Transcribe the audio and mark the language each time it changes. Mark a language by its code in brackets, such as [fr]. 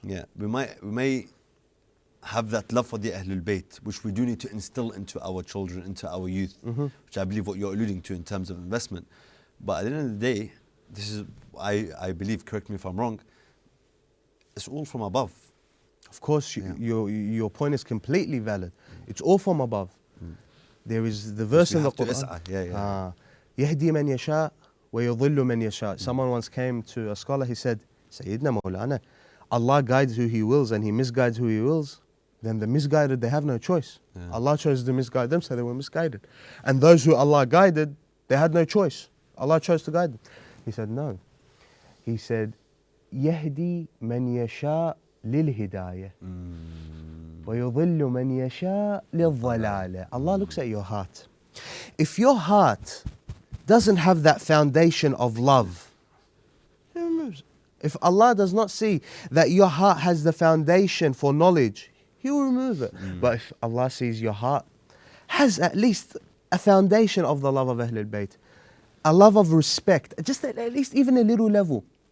[en] We may have that love for the Ahlul Bayt, which we do need to instill into our children, into our youth, which I believe what you're alluding to in terms of investment. But at the end of the day, this is, I believe, correct me if I'm wrong, it's all from above. Of course, your point is completely valid. It's all from above. There is the verse in the Quran. [ar] يهدي من يشاء ويضل من يشاء. [en] Someone once came to a scholar, he said, Sayyidina Mawlana, Allah guides who He wills and He misguides who He wills. Then the misguided, they have no choice. Allah chose to misguide them, so they were misguided. And those who Allah guided, they had no choice. Allah chose to guide them. He said, no. He said, [ar] يهدي من يشاء للهداية ويضل من يشاء للضلالة. [en] Allah looks at your heart. If your heart doesn't have that foundation of love, He removes it. If Allah does not see that your heart has the foundation for knowledge, He will remove it. But if Allah sees your heart has at least a foundation of the love of Ahlul Bayt, a love of respect, just at least even a little level.